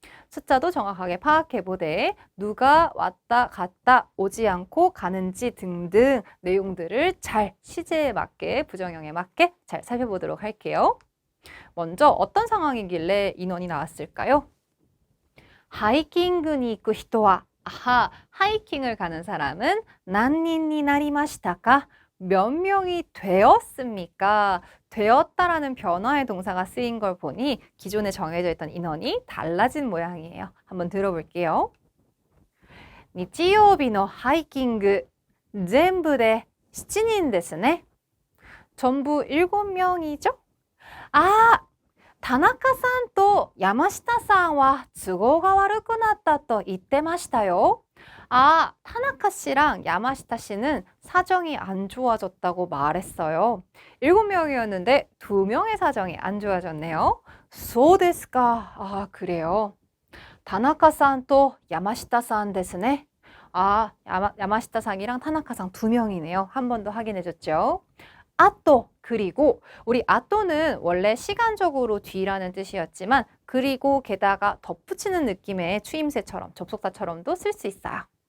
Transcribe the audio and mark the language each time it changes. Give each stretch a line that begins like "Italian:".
Korean: 숫자도 정확하게 파악해보되 누가 왔다 갔다 오지 않고 가는지 등등 내용들을 잘 시제에 맞게 부정형에 맞게 잘 살펴보도록 할게요. 먼저 어떤 상황이길래 인원이 나왔을까요?
Japanese: 하이킹に行く人は
Korean: 아하, 하이킹을 가는 사람은
Japanese: 何人になりましたか?
Korean: 몇 명이 되었습니까? 되었다라는 변화의 동사가 쓰인 걸 보니 기존에 정해져 있던 인원이 달라진 모양이에요. 한번 들어볼게요.
Japanese: 日曜日のハイキング全部で7人ですね.
Korean: 전부 7명이죠? 아!
Japanese: 田中さんと山下さんは都合が悪くなったと言ってましたよ.
Korean: 아, 타나카 씨랑 야마시타 씨는 사정이 안 좋아졌다고 말했어요. 7명이었는데 2명의 사정이 안 좋아졌네요.
Japanese: そうですか.
Korean: 아, 그래요.
Japanese: 타나카さんと 야마시타さんですね.
Korean: 야마시타상이랑 타나카상 두 명이네요. 한 번 더 확인해줬죠. 아또, 그리고 우리 아또는 원래 시간적으로 뒤라는 뜻이었지만 그리고 게다가 덧붙이는 느낌의 추임새처럼 접속사처럼도 쓸 수 있어요.